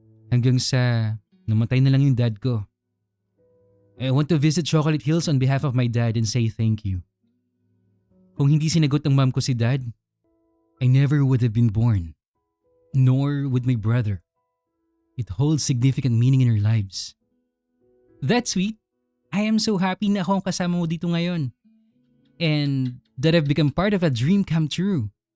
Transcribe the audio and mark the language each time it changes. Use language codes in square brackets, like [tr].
[tl] Hanggang sa namatay na lang yung dad ko. [en] I want to visit Chocolate Hills on behalf of my dad and say thank you. [tl] Kung hindi sinagot ng mom ko si dad, [en] I never would have been born. Nor would my brother. It holds significant meaning in our lives. That's sweet. I am so happy [tl] na ako ang kasama mo dito ngayon. [en] And that I've become part of a dream come true.